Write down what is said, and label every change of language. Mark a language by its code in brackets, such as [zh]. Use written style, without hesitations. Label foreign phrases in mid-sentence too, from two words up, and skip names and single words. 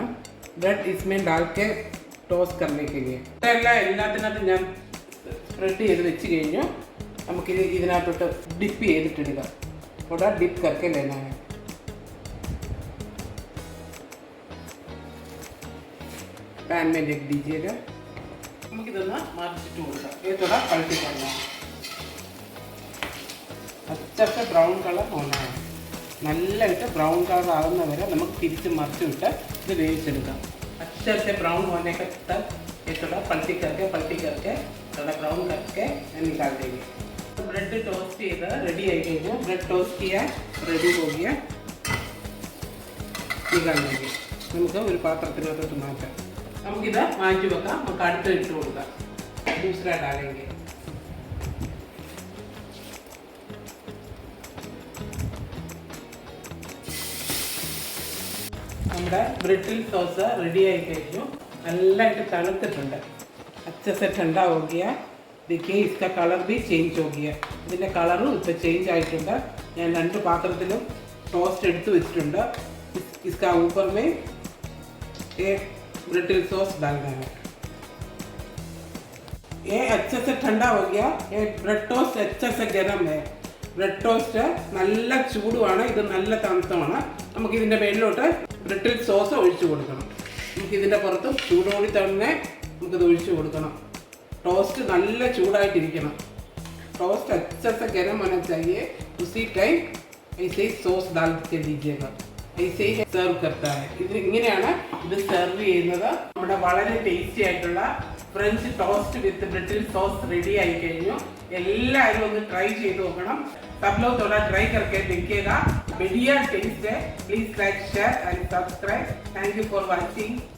[hi] ബ്രെഡ് इसमें डाल के टॉस करने के लिए. [ml] എല്ലാത്തിനകത്തും ഞാൻ സ്പ്രെഡ് ചെയ്ത് വെച്ച് കഴിഞ്ഞു നമുക്കിത് ഇതിനകത്തോട്ട് ഡിപ്പ് ചെയ്തിട്ടിടുക. ഇവിടെ ഡിപ്പ് [hi] करके लेना है. पैन में रख दीजिएगा. [ml] നമുക്കിതൊന്ന് മറിച്ചിട്ട് കൊടുക്കാം. [hi] ये थोड़ा पलटी करना है. अच्छा से [en] brown colour [hi] होना है. [ml] നല്ലതായിട്ട് [en] brown colour [ml] ആകുന്ന വരെ നമുക്ക് തിരിച്ച് മറിച്ച് വിട്ട് ഇത് വേവിച്ചെടുക്കാം. [hi] अच्छे से ब्राउन होने के तक ये थोड़ा पलटी करके थोड़ा ब्राउन करके निकाल देंगे. [en] bread toast [ml] ചെയ്ത് റെഡി ആയി കഴിഞ്ഞു. [en] bread toast [hi] किया रेडी हो गया. निकाल देंगे. [ml] നമുക്ക് ഒരു പാത്രത്തിനകത്തോട്ട് മാറ്റാം. നമുക്കിത് മാറ്റി വെക്കാം. നമുക്ക് അടുത്ത് ഇട്ട് കൊടുക്കാം. [hi] दूसरा डालेंगे. [ml] നമ്മുടെ [en] brittle sauce [ml] റെഡി ആയി കഴിഞ്ഞു. നല്ലതായിട്ട് തണുത്തിട്ടുണ്ട്. [hi] अच्छे से ठंडा हो गया. देखिए इसका कलर भी चेंज हो गया. [ml] ഇതിൻ്റെ കളറും ഇപ്പോൾ ചേഞ്ച് ആയിട്ടുണ്ട്. ഞാൻ 2 പാത്രത്തിലും ടോസ്റ്റ് എടുത്ത് വെച്ചിട്ടുണ്ട്. [hi] इसका ऊपर में एक [en] brittle sauce [hi] डालना है. ये अच्छे से ठंडा हो गया. ये [en] bread toast [hi] अच्छे से गर्म है. [en] bread toast [ml] നല്ല ചൂടുമാണ്. ഇത് നല്ല തണുത്തമാണ്. നമുക്കിതിൻ്റെ മേലിലോട്ട് [en] brittle sauce [ml] ഒഴിച്ചു കൊടുക്കണം. നമുക്കിതിൻ്റെ പുറത്ത് ചൂടോടി തന്നെ നമുക്കിത് ഒഴിച്ചു കൊടുക്കണം. टोस्ट നല്ല ചൂടായിട്ടിരിക്കണം. [hi] टोस्ट अच्छे से गर्म होना चाहिए. उसी टाइम ऐसे ही सॉस डाल के दीजिएगा. ऐसे ही सर्व करता है. [ml] ഇത് ഇങ്ങനെയാണ് ഇത് സെർവ് ചെയ്യുന്നത്. നമ്മുടെ വളരെ ടേസ്റ്റി ആയിട്ടുള്ള [en] French toast with brittle sauce [ml] റെഡി ആയി കഴിഞ്ഞു. എല്ലാവരും ഒന്ന് ട്രൈ ചെയ്ത് നോക്കണം. [hi] सब लोग थोड़ा ट्राई करके देखिएगा. बढ़िया टेस्ट है. [en] please like share and subscribe. thank you for watching.